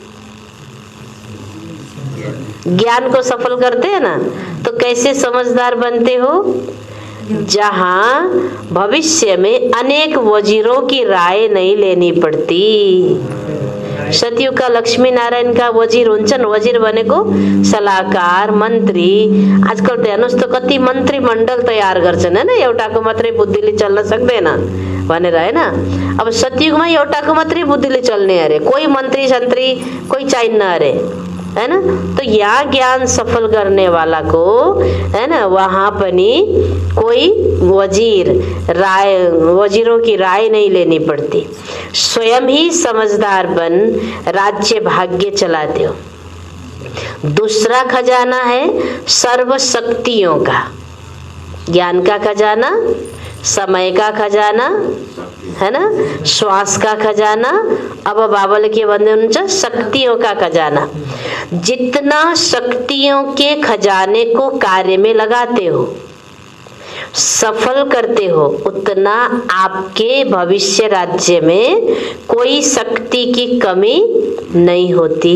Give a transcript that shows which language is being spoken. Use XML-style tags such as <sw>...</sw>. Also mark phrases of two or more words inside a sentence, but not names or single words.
<hi>ज्ञान को सफल करते हैं ना, तो कैसे समझदार बनते हो? जहां भविष्य में अनेक वजीरों की राय नहीं लेनी पड़ती। सतयुग का लक्ष्मी नारायण का वजीर हुन्छन्।</hi> <ne>वजीर भनेको सल्लाहकार, मन्त्री। आजकल त हेर्नुस् त कति मन्त्री मण्डल तयार गर्छन्, हैन। एउटाको मात्रै बुद्धिले चल्न सक्दैन भनेर, हैन। अब सतयुगमा एउटाको मात्रै बुद्धिले चल्ने अरे, कोही मन्त्री सन्त्री कोही चाहिन्न अरे,</ne> <hi>है ना। तो यहाँ ज्ञान सफल करने वाला को, है ना, वहां पनि कोई वजीरों की राय नहीं लेनी पड़ती। स्वयं ही समझदार बन राज्य भाग्य चलाते हो। दूसरा खजाना है सर्व शक्तियों का। ज्ञान का खजाना, समय का खजाना, है ना, श्वास का खजाना।</hi> <ne>अब बाबाले के भन्दै हुनुहुन्छ,</ne> <hi>शक्तियों का खजाना। जितना शक्तियों के खजाने को कार्य में लगाते हो, सफल करते हो, उतना आपके भविष्य राज्य में कोई शक्ति की कमी नहीं होती।</hi>